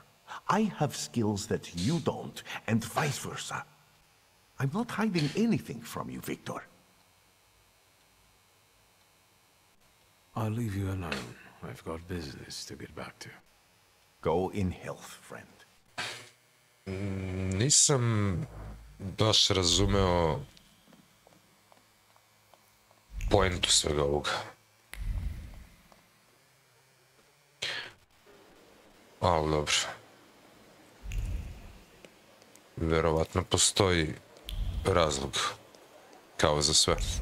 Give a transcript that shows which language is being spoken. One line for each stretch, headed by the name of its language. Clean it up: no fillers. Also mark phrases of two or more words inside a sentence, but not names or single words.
English: I have skills that you don't, and vice versa. I'm not hiding anything from you, Victor. I'll leave you alone. I've got business to get back to. Go in health, friend.
Serbian: Nisam baš razumeo poentu svega ovoga. Ali dobro. Verovatno postoji razlog, kao za sve.